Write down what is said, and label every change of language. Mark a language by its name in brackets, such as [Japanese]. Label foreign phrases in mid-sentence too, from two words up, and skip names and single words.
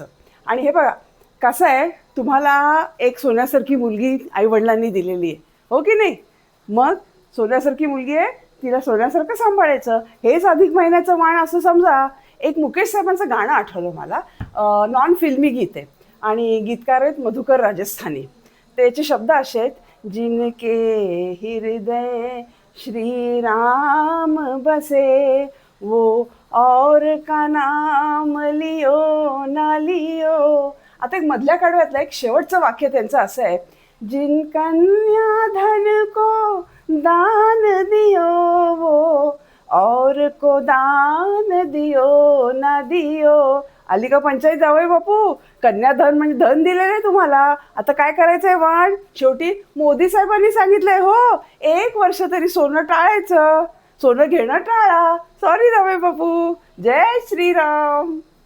[Marathi] आणि हे बघा, कसं आहे, तुम्हाला एक सोन्यासारखी मुलगी आईवडिलांनी दिलेली आहे, हो की नाही? मग सोन्यासारखी मुलगी आहे, तिला सोन्यासारखं सांभाळायचं, हेच अधिक महिन्याचं वाण असं समजा. एक मुकेश साहेबांचं गाणं आठवलं मला, [English] non filmi [Marathi] गीत आहे आणि गीतकार आहेत मधुकर राजस्थानी. त्याचे शब्द असे आहेत, [Hindi] जिनके हृदय श्री राम बसे, वो और का नाम लियो ना लियो. [Marathi] आता एक मधल्या कडव्यातलं एक शेवटचं वाक्य त्यांचं असं आहे, [Hindi] जिन कन्या धन को दान दियो, वो और को दान दियो ना दियो. [Marathi] आली का पंचायत जावई बापू? कन्याधन म्हणजे धन दिलेलं आहे तुम्हाला, आता काय करायचंय वाण? शेवटी मोदी साहेबांनी सांगितलंय हो, 1 वर्ष तरी सोनं टाळायचं, सोनं घेणं टाळा. सॉरी जावई बापू. जय श्रीराम.